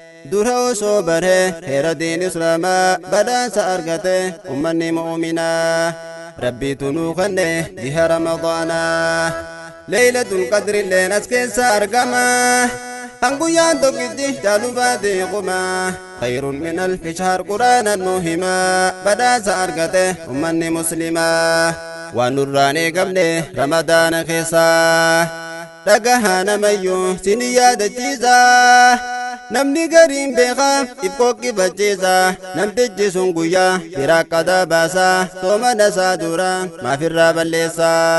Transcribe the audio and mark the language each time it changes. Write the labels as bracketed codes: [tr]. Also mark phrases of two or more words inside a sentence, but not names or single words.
[om] Dura osoo bare heera diin Islaamaa badhaasa argate ummanni mu'minaa. Rabbiitu nuu kenne jiha Ramadaanaa. Laylatul Qadri illeen as keessa argama. Kan guyyaan tokkitti jaalu baatee quma. [ar] خير من ألف شهر [om] Qur'aana nuu hima. Badhaasa argate ummanni muslimaa. Waan nurraan eegamne Ramadaana keessa. Dhagahaa namayyuu si ni yaadachiisa. Namni gariin beekaa if kokkifachiisa. Namtichi sun guyyaa biraa qadaa baasa. Soomana isaa dura maaf irraa balleessa?